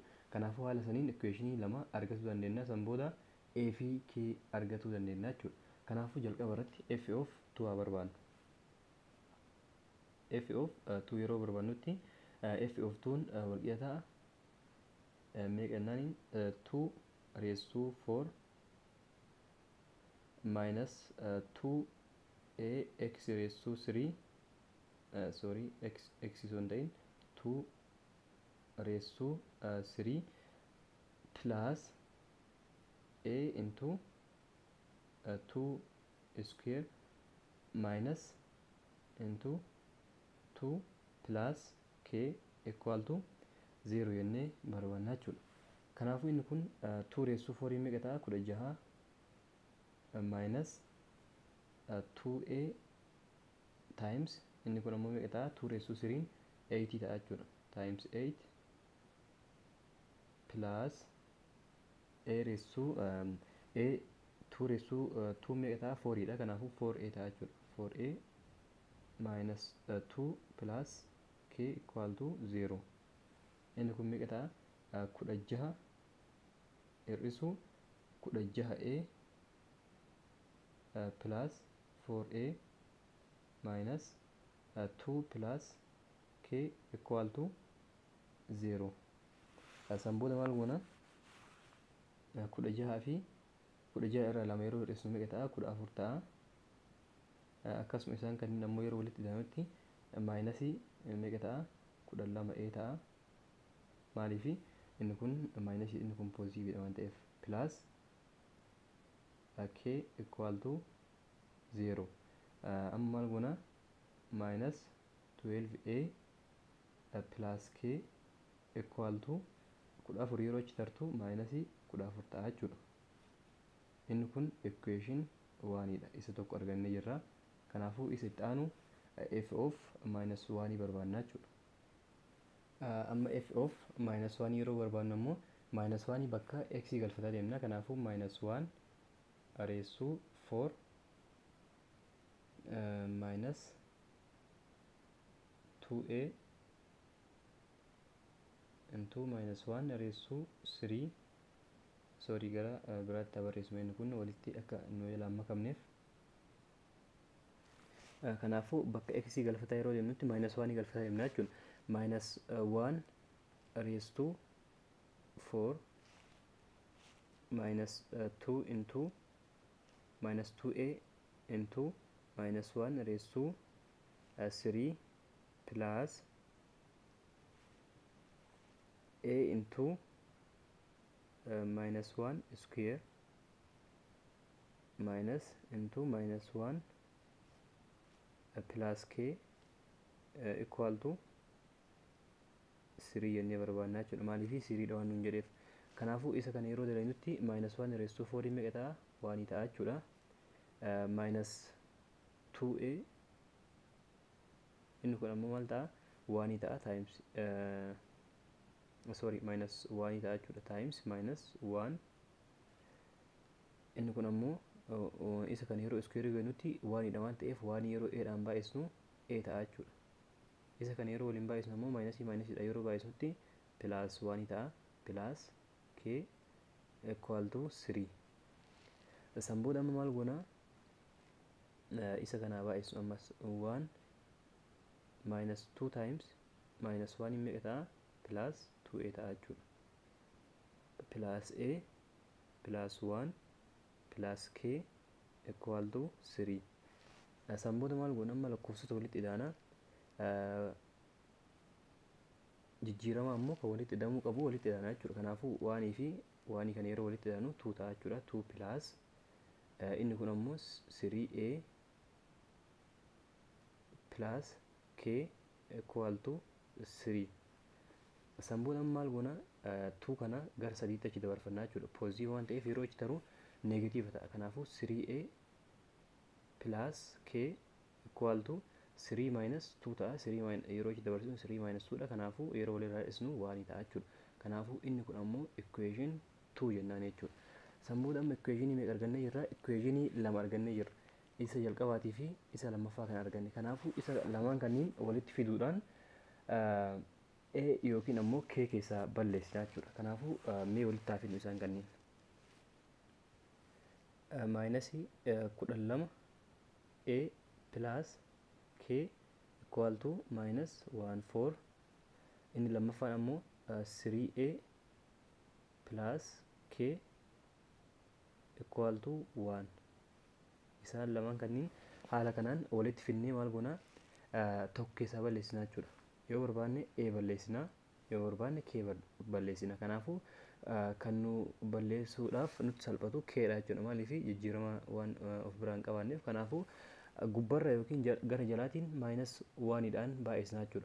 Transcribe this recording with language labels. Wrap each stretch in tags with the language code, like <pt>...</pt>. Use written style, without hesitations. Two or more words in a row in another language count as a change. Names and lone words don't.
<om>Kanaafuu haala saniin equation lama argachuu dandeenya. San booda a fi k argachuu dandeenya jechuudha. Kanaafuu jalqaba irratti</om> <en>f of 2</en> <om>barbaadna.</om> <en>F of 2</en> <om>yeroo barbaannutti</om> <en>f of 2</en> <om>wal qixa meeqa jennaan?</om> <en>2 raised to 4 minus 2a x raised to 3 x is on ta'in 2 raised to 3 plus a into 2 square minus into 2 plus k equal to 0</en> <om>jennee barbaanna jechuudha. Kanaafuu inni kun</om> <en>2 raised to 4</en> <om>meeqa ta'a?</om> <en>16 minus 2a times</en> <om>inni kun ammoo meeqa ta'a?</om> <en>2 raised to 3</en> <om>8 ta'a jechuudha.</om> <en>Times 8 plus a raised to a 2 raised to 2</en> <om>meeqa ta'a? 4 dha. Kanaafuu 4a ta'a jechuudha.</om> <en>4a minus 2 plus k equal to 0.</en> <om>Inni kun meeqa ta'a?</om> <en>16 hir'isu 16a plus 4a minus 2 plus k equal to 0.</en> <om>San booda maal goona? 16 fi 16 irraa 2 yeroo hir'isnu meeqa ta'a? 14 ta'a. Akkasuma isaan kanneen ammoo yeroo walitti hidhamutti maayinasii meeqa ta'a? 12a ta'a. Maaliif inni kun maayinasii inni kun poozitiividha waan ta'eef</om> <en>plus k equal to 0.</en> <om>Amma maal goona?</om> <en>Minus 12a plus k equal to 14</en> <om>yeroo achi tartu maayinasii 14 ta'a jechuudha. Inni kun equation 1dha. Isa tokko argannee jirra. Kanaafuu isa itti aanu</om> <en>f of minus 1</en> <om>barbaanna jechuudha. Amma</om> <en>f of minus 1</en> <om>yeroo barbaannu ammoo</om> <en>minus 1</en> <om>bakka x galfataa deemna. Kanaafuu</om> <en>minus 1 raised to 4 minus 2a into minus 1 raised to 3 sorry</en> <om>gara biraatti barreessuma inni kun walitti akka nu lamma kamneef Kanaafuu bakka x galfataa yeroo deemnutti -1 galfataa deemna jechuudha.</om> <en>-1 raised to 4 -2 into -2a into -1 raised to 3 plus a into -1 square minus into -1 plus k equal to 3</en> <om>jennee barbaannaa jechuudha. Maaliif 3 dha waan nuun jedheef. Kanaafuu isa kana yeroo dalagnutti -1</om> <en>raised to 4</en> <om>meeqa ta'a? 1 ta'a jechuudha. -2a inni kun ammoo maal ta'a? 1 ta'a</om> <en>times -1</en> <om>ta'a jechuudha</om> <en>times -1</en> <om>inni kun ammoo isa kana yeroo square goonutti 1 dha waan ta'eef 1 yeroo a dhaan baay'isnu a ta'a jechuudha. Isa kana yeroo waliin baay'isnu ammoo minus dha yeroo baay'isnutti plus 1 ta'a</om> <en>plus k equal to 3.</en> <om>San booda amma maal goona? Isa kana baay'isnu ammas</om> <en>1 minus 2 times -1</en> <om>meeqa ta'a?</om> <en>plus 2a</en> <om>ta'a jechuudha.</om> <en>Plus a plus 1 plus k equal to 3.</en> <om>San booda maal goona? Amma lakkoofsota walitti ida'ana. Jijjiirama ammoo kan walitti ida'amuu qabu walitti ida'ana jechuudha. Kanaafuu 1 fi 1 kana yeroo walitti ida'anu 2 ta'a jechuudha.</om> <en>2 plus</en> <om>inni kun ammoo</om> <en>3a plus k equal to 3.</en> <om>San booda maal goona? 2 kana gara 3tti achi dabarfannaa jechuudha. Positive waan ta'eef yeroo achi taru negative ta'a.</om> <en>Kanaafuu 3a plus k equal to 3 minus 2 ta'a.</en> <om>3 yeroo achi dabarsinu</om> <en>3 minus 2</en> <om>dha. Kanaafuu yeroo walirraa dhisnu 1 ta'a jechuudha. Kanaafuu inni kun ammoo equation 2 jennaan jechuudha. San booda amma equation meeqa argannee jirra? Equation 2 argannee jirra. Isa jalqabaatii fi isa lammaffaa kan arganne. Kanaafuu isa lamaan kanniin walitti fiduudhaan a yookiin ammoo k keessaa balleessina jechuudha. Kanaafuu mee walitti haa fidnu isaan kanniin.</om> <en>Minusii 12 a plus k equal to -14.</en> <om>Inni lammaffaan ammoo</om> <en>3a plus k equal to 1.</en> <om>Isaan lamaan kanniin haala kanaan walitti fidnee maal goona? Tokko keessaa balleessinaa jechuudha. Yoo barbaanne a balleessinaa, yoo barbaanne k balleessina. Kanaafuu kan nu balleessuudhaaf nutti salphatu k dha jechuudha. Maaliif jijjiirama waan of biraan qabaanneef. Kanaafuu gubbarra yookiin gara jalaatiin -1 dhaan baay'isnaa jechuudha.</om>